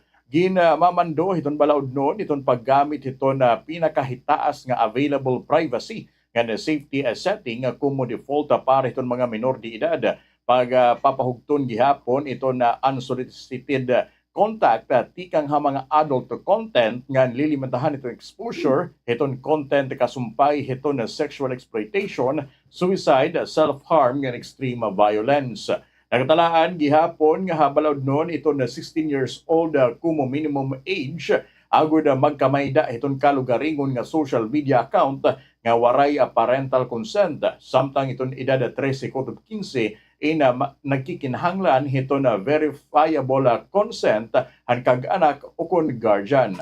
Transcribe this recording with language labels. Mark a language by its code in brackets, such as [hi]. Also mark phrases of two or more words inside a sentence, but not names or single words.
[war] Ginamamando iton balaod noon iton paggamit iton na pinakahitaas nga [en] available privacy [war] nga [en] safety setting [war] nga kumo default para iton mga minor de edad pagpapahugton gihapon iton na [en] unsolicited contact [war] tikang ha mga [en] adult content [war] nga lilimitahan itong exposure, iton content kasumpay iton na [en] sexual exploitation, suicide, self-harm [war] nga [en] extreme violence. [war] Nagatalaan gihapon nga habalaod noon iton na [en] 16 years old [war] kumo [en] minimum age [war] agud magkamayda iton kalugaringon nga [en] social media account [war] nga waray [en] parental consent [war] samtang iton edad 13 to 15 nagkikinahanglan hito na [en] verifiable consent [war] han kag-anak o kon guardian.